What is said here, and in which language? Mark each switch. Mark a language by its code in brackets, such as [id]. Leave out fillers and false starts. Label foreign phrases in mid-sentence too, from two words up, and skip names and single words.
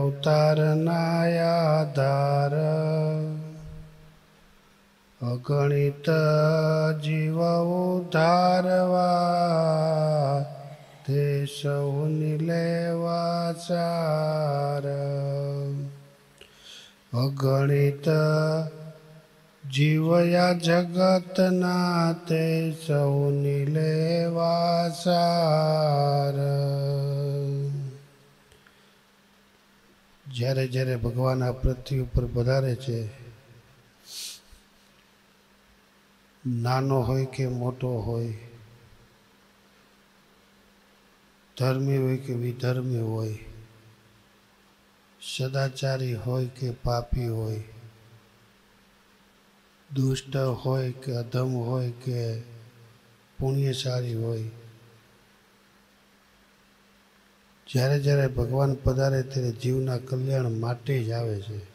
[gu] અવતારનાયાધાર અગણિત જીવ ઉદ્ધારવા તે સૌનિ લેવા સાર અગણિત જીવયા જગતના તે સૌનિ લેવા સાર જ્યારે જ્યારે ભગવાન આ પૃથ્વી ઉપર પધારે છે, નાનો હોય કે મોટો હોય, ધર્મી હોય કે વિધર્મી હોય, સદાચારી હોય કે પાપી હોય, દુષ્ટ હોય કે અધમ હોય કે પુણ્યશાળી હોય, જ્યારે જ્યારે ભગવાન પધારે ત્યારે જીવના કલ્યાણ માટે જ આવે છે.